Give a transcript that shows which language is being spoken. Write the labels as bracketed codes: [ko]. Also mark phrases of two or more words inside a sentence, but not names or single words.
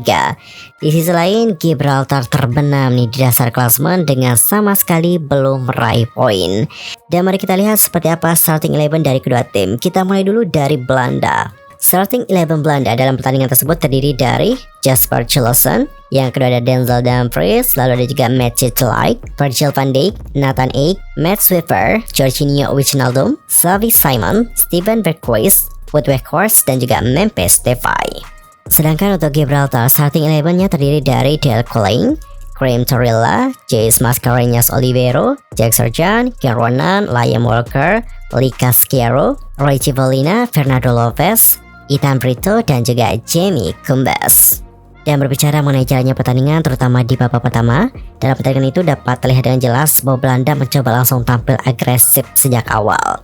[id] Di sisi lain, Gibraltar terbenam nih di dasar klasemen dengan sama sekali belum meraih poin. Dan mari kita lihat seperti apa starting 11 dari kedua tim. Kita mulai dulu dari Belanda. Starting 11 Belanda dalam pertandingan tersebut terdiri dari Jasper Cillessen, yang kedua ada Denzel Dumfries, lalu ada juga Matthijs de Ligt, Virgil van Dijk, Nathan Ake, Matt Swiffer, Jorginho Wijnaldum, Xavi Simons, Steven Berghuis, Wout Weghorst, dan juga Memphis Depay. Sedangkan untuk Gibraltar, starting 11-nya terdiri dari Dale Collin, Graham Torilla, Jace Mascarenhas Oliveira, Jack Sargent, Ken Ronan, Liam Walker, Lucas Schiero, Roy Cipollina, Fernando Lopez, Ethan Brito, dan juga Jamie Cumbes. Dan berbicara mengenai jalannya pertandingan terutama di babak pertama, dalam pertandingan itu dapat terlihat dengan jelas bahwa Belanda mencoba langsung tampil agresif sejak awal.